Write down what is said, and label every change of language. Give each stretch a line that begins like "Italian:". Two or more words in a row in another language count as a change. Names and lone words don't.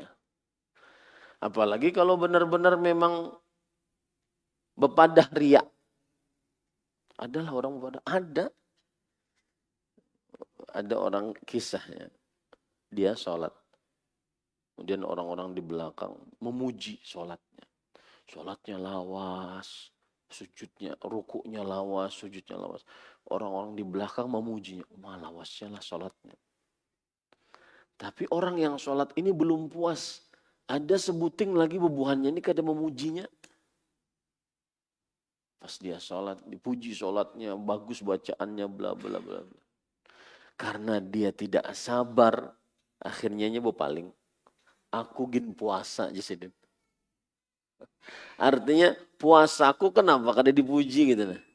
Indonesian: Apalagi kalau benar-benar memang bepadah riya. Adalah orang bepadah. Ada orang kisahnya. Dia sholat. Kemudian orang-orang di belakang memuji sholatnya. Sholatnya lawas. Sujudnya, rukuknya lawas, sujudnya lawas. Orang-orang di belakang memujinya. Lawasnya lah sholatnya. Tapi orang yang sholat ini belum puas.
Banjar: Ada sebuting lagi bebuhannya ini kada memujinya.
Indonesian: Pas dia sholat, dipuji sholatnya, bagus bacaannya, bla bla bla. Karena dia tidak sabar, akhirnya paling.
Banjar: Aku gin puasa aja sih. Artinya puasaku kenapa kada dipuji gitu nah.